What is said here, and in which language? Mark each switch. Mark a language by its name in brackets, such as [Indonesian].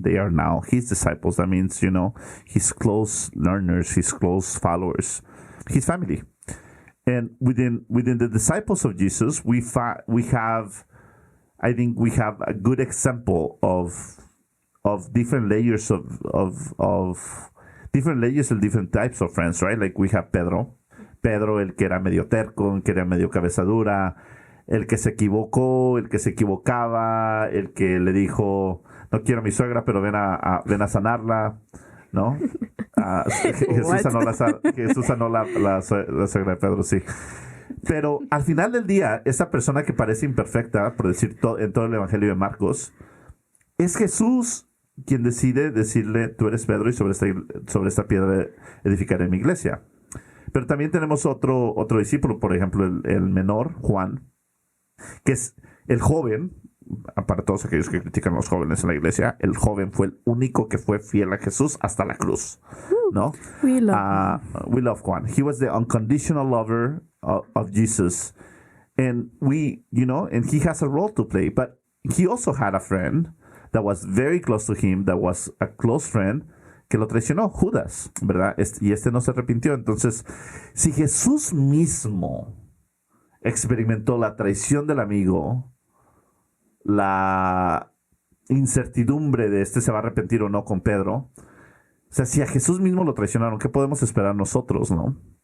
[English] They are now his disciples. That means, you know, his close learners, his close followers, his family. And within the disciples of Jesus, we have a good example of different layers of different layers and different types of friends, right? Like we have Pedro, [Spanish] el que era medio terco, el que era medio cabezadura, el que se equivocó, el que se equivocaba, el que le dijo, no quiero a mi suegra, pero ven a sanarla, ¿no? Jesús sanó la suegra de Pedro, sí. Pero al final del día, esa persona que parece imperfecta, por decir en todo el Evangelio de Marcos, es Jesús quien decide decirle, tú eres Pedro y sobre esta piedra edificaré mi iglesia. Pero también tenemos otro discípulo, por ejemplo, el menor, Juan, que es el joven, para todos aquellos que critican a los jóvenes en la iglesia, el joven fue el único que fue fiel a Jesús hasta la cruz, ¿no? [English] We love Juan. He was the unconditional lover of Jesus. And and he has a role to play, but he also had a friend that was very close to him, that was a close friend, [Spanish] que lo traicionó, [English] Judas, ¿verdad? [Spanish] Y no se arrepintió. Entonces, si Jesús mismo experimentó la traición del amigo, la incertidumbre de se va a arrepentir o no con Pedro, o sea, si a Jesús mismo lo traicionaron, ¿qué podemos esperar nosotros, no?